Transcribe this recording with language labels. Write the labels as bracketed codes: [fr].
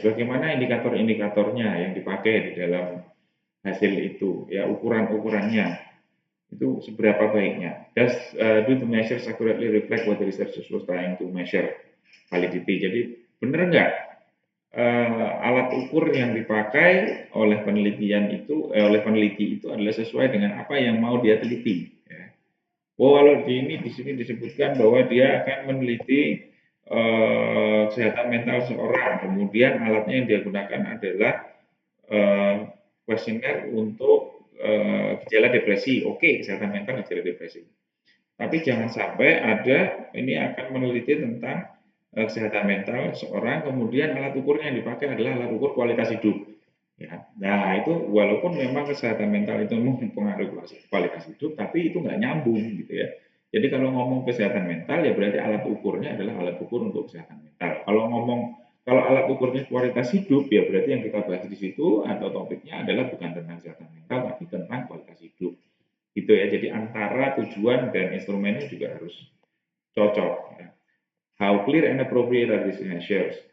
[id] Bagaimana indikator-indikatornya yang dipakai di dalam hasil itu, ya ukuran-ukurannya itu seberapa baiknya. [en] Do the measures accurately reflect what the researchers was trying to measure? Validity. [id] Jadi benar nggak alat ukur yang dipakai oleh oleh peneliti itu adalah sesuai dengan apa yang mau dia teliti. Ya. Oh, kalau di sini disebutkan bahwa dia akan meneliti kesehatan mental seorang, kemudian alatnya yang dia gunakan adalah kuesioner untuk gejala depresi. Oke, kesehatan mental gejala depresi. Tapi jangan sampai ini akan meneliti tentang kesehatan mental seorang, kemudian alat ukurnya yang dipakai adalah alat ukur kualitas hidup. Ya. Nah, itu walaupun memang kesehatan mental itu mempengaruhi kualitas hidup, tapi itu nggak nyambung gitu ya. Jadi kalau ngomong kesehatan mental, ya berarti alat ukurnya adalah alat ukur untuk kesehatan mental. Kalau alat ukurnya kualitas hidup, ya berarti yang kita bahas di situ atau topiknya adalah bukan tentang kesehatan mental, tapi tentang kualitas hidup. Gitu ya. Jadi antara tujuan dan instrumennya juga harus cocok. Ya. [en] How clear and appropriate are these measures?